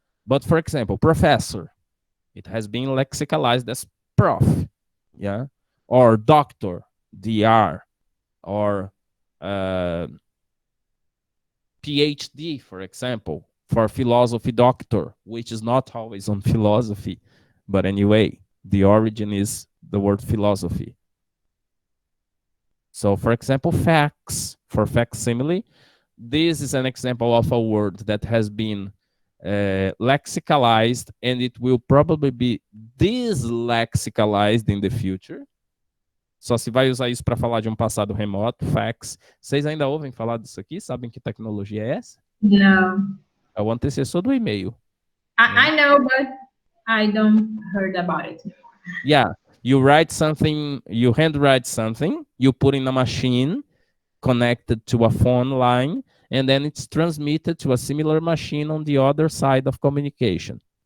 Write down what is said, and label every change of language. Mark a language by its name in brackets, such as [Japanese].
[English] But for example, professor, it has been lexicalized as prof, yeah, or doctor, dr, or PhD, for example, for philosophy doctor, which is not always on philosophy, but anyway, the origin is the word philosophy. So, for example, fax, for facsimile, this is an example of a word that has been lexicalized, and it will probably be dyslexicalized in the future. [Portuguese] Só se vai usar isso para falar de um passado remoto, fax. Vocês ainda ouvem falar disso aqui? Sabem que tecnologia é essa? [English] No. [Portuguese] É o antecessor do e-mail. [English] I know, but I don't heard about it. Yeah, you write something, you handwrite something, you put in a machine connected to a phone line, and then it's transmitted to a similar machine on the other side of communication.